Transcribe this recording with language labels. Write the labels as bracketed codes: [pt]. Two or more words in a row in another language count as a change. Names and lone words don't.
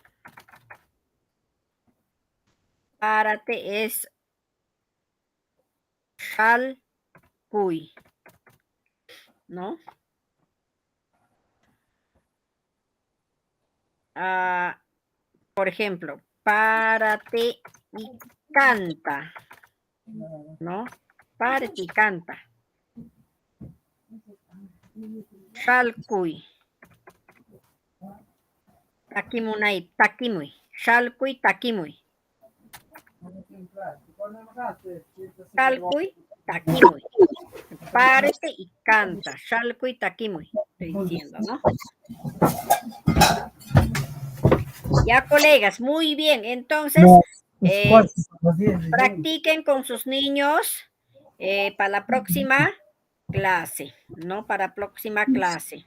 [es] Párate es shalcuy, ¿no? Por ejemplo, párate y canta, ¿no? Párate y canta. Shalcuy. [qu] Takimunay, takimuy. Shalcuy, takimuy. Shalcuy, takimuy. [es] Párate y canta. [qu] Shalcuy, takimuy. [es] Estoy diciendo, ¿no? Ya, colegas, muy bien. Entonces, practiquen con sus niños para la próxima clase, ¿no? Para la próxima clase.